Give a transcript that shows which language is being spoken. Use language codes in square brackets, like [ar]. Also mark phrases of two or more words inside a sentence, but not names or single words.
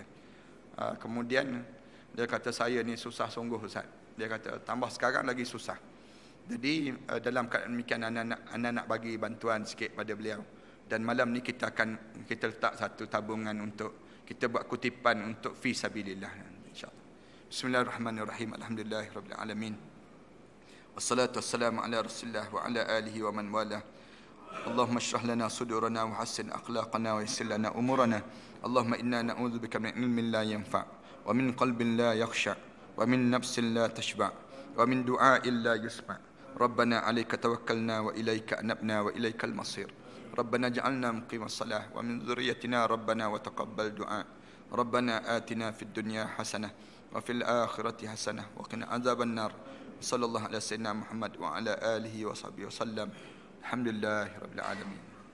[ms] Kemudian dia kata saya ni susah sungguh ustaz. Dia kata tambah sekarang lagi susah. Jadi dalam keadaan demikian anak nak bagi bantuan sikit pada beliau. Dan malam ni kita letak satu tabungan untuk kita buat kutipan untuk [ar] في سبيل الله إن شاء الله. بسم الله الرحمن الرحيم. الحمد لله رب العالمين. والصلاة والسلام على رسول الله وعلى آله ومن والاه. اللهم اشرح لنا صدورنا وحسن أخلاقنا ويسر لنا أمورنا. اللهم إنا نعوذ بك من علم لا ينفع ومن قلب لا يخشع ومن نفس لا تشبع ومن دعاء لا يسمع'. ربنا عليك توكلنا وإليك أنبنا وإليك المصير. ربنا جعلنا مقيم الصلاة ومن ذريتنا ربنا وتقبل دعاء. ربنا آتنا في الدنيا حسنة وفي الآخرة حسنة وقنا عذاب النار. صلى الله على سيدنا محمد وعلى آله وصحبه وسلم. الحمد لله رب العالمين.